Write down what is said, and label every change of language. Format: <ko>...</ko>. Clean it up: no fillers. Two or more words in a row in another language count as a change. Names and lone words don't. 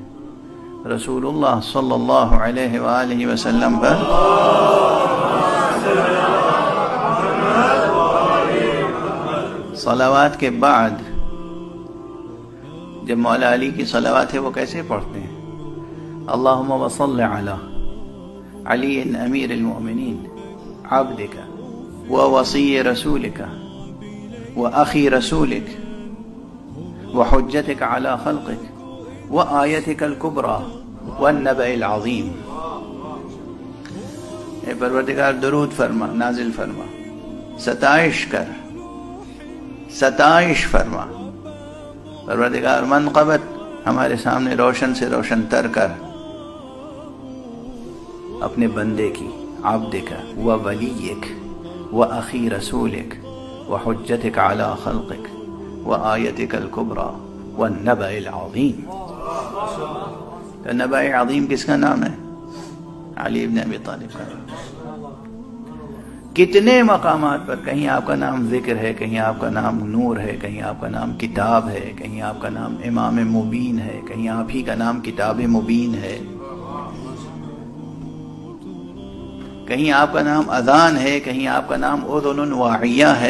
<ur>رسول اللہ</ur> <ar>صلی اللہ علیہ وآلہ وسلم</ar> <ur>پر صلوات کے بعد جب مولا علی کی صلوات ہے وہ کیسے پڑھتے ہیں؟</ur> <ar>اللہم وصل علی علی امیر المؤمنین عبدک ووصی رسولک واخی رسولک وحجتک علی خلقک وآیتک الکبری والنبأ العظیم.</ar> <ur>اے پروردگار درود فرما، نازل فرما، ستائش کر، ستائش فرما. پروردگار منقبت ہمارے سامنے روشن سے روشن تر کر اپنے بندے کی،</ur> <ar>عبدک و ولیک و اخی رسولک و حجتک علی خلقک و آیتک الکبری والنبأ العظیم.</ar> <ur>تو</ur> <ar>نبأ عظیم</ar> <ur>کس کا نام ہے؟ علی بن ابی طالب کا. کتنے مقامات پر کہیں آپ کا نام ذکر ہے، کہیں آپ کا نام نور ہے، کہیں آپ کا نام کتاب ہے، کہیں آپ کا نام امام مبین ہے، کہیں آپ ہی کا نام کتاب مبین ہے، کہیں آپ کا نام اذان ہے، کہیں آپ کا نام اذن واعیہ ہے.</ur>